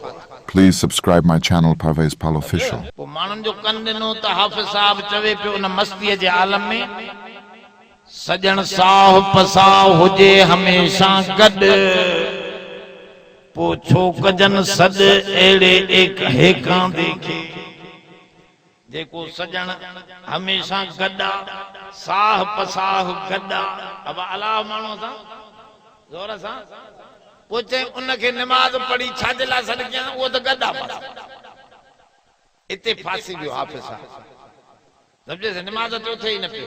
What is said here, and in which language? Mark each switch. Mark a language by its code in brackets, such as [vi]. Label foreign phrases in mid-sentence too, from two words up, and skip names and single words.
[en] Please subscribe my channel Parvez Pal Official. [sd] पोइ माण्हुनि जो कन ॾिनो त हाफिज साहब चवे पियो उन मस्तीअ जे आलम में, सजण साह पसाह हुजे हमेशा गॾु, पोइ छो कजन सॾ अहिड़े एक हेकां देखे। जेको सजण हमेशा गॾा, साह पसाह गॾा, अब अलाह माण्हू सां ज़ोर सां, पोइ चई उनखे नमाज़ पढ़ी छाजे लाइ सॾ कयां, उहो त गॾा पासा। इते फासी वियो हाफिज साहब, सम्झे नमाज़ ते उथे ई न पियो।